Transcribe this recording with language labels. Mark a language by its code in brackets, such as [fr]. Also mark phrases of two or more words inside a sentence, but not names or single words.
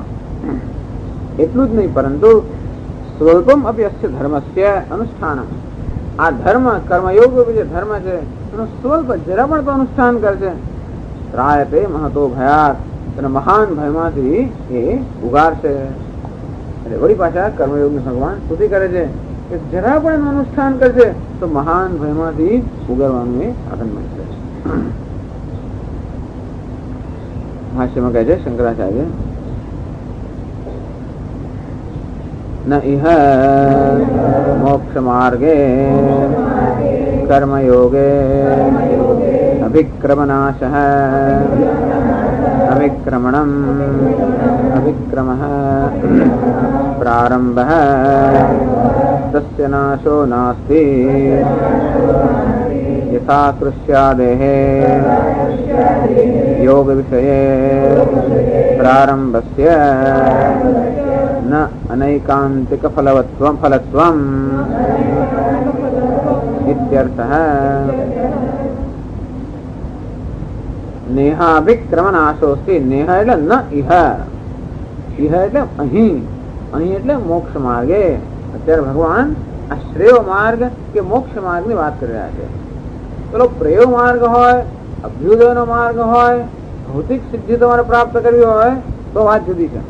[gu] એટલું જ નહીં, પરંતુ [sa] स्वल्पम् अप्यस्य धर्मस्य अनुष्ठान, [gu] આ ધર્મ કર્મયોગ જે ધર્મ છે એનું સ્વલ્પ જરા પણ તો અનુષ્ઠાન કરશે, [sa] त्रायते महतो भयात्, [gu] અને મહાન ભયમાંથી એ ઉગારશે. એટલે વળી પાછા કર્મયોગની ભગવાન સ્તુતિ કરે છે કે જરા પણ એનું અનુષ્ઠાન કરશે તો મહાન ભયમાંથી ઉગારવાનું એ સાધન બનશે. ભાષ્યમાં કહે છે શંકરાચાર્ય [sa] न इह मोक्ष मार्गे कर्मयोगे अभिक्रमनाशः अभिक्रमणम् अभिक्रमः प्रारम्भः तस्य नाशो नास्ति यथा कृष्यादेः योग विषये प्रारम्भस्य न अनैकान्तिक फलत्वम् इत्यर्थः. [gu] નેહાભિક્રમનાશોસ્તિ, નેહ એટલે [sa] न इह, [gu] ઇહ એટલે અહીં, અહીં એટલે મોક્ષ માર્ગે. અત્યારે ભગવાન આ શ્રેય માર્ગ કે મોક્ષ માર્ગ ની વાત કરી રહ્યા છે. પેલો પ્રેય માર્ગ હોય, અભ્યુદયનો માર્ગ હોય, ભૌતિક સિદ્ધિ તમારે પ્રાપ્ત કરવી હોય તો વાત જુદી છે.